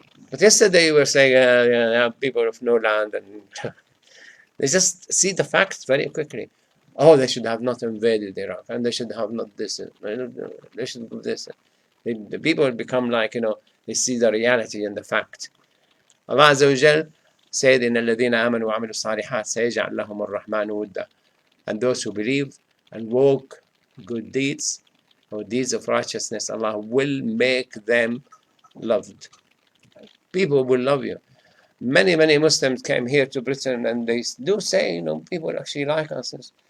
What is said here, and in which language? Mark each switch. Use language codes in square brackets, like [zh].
[en] But yesterday you were saying, people of no land, and they just see the facts very quickly. Oh, they should have not invaded Iraq, and they should have not this, they should do this. The people become like, they see the reality and the fact. [ar] Allah Azza wa Jal said, إِنَّ الَّذِينَ آمَنُوا وَعَمِلُوا الصَّالِحَاتِ سَيَجْعَلْ لَهُمُ الرَّحْمَنُ وُدًّا. [en] And those who believe and walk good deeds, or deeds of righteousness, Allah will make them loved. People will love you. Many Muslims came here to Britain, and they do say, people actually like us.